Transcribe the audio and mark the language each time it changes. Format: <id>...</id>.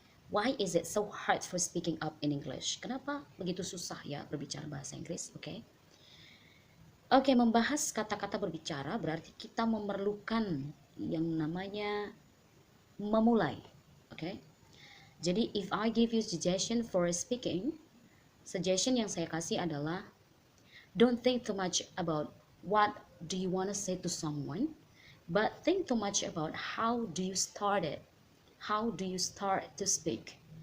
<en>Why is it so hard for speaking up in English?</en> <id>Kenapa begitu susah ya berbicara bahasa Inggris? Oke, membahas kata-kata berbicara berarti kita memerlukan yang namanya memulai. Oke.</id> <en>Jadi if I give you suggestion for speaking, suggestion</en> <id>yang saya kasih adalah</id> <en>don't think too much about what do you want to say to someone, but think too much about how do you start it. How do you start to speak?</en>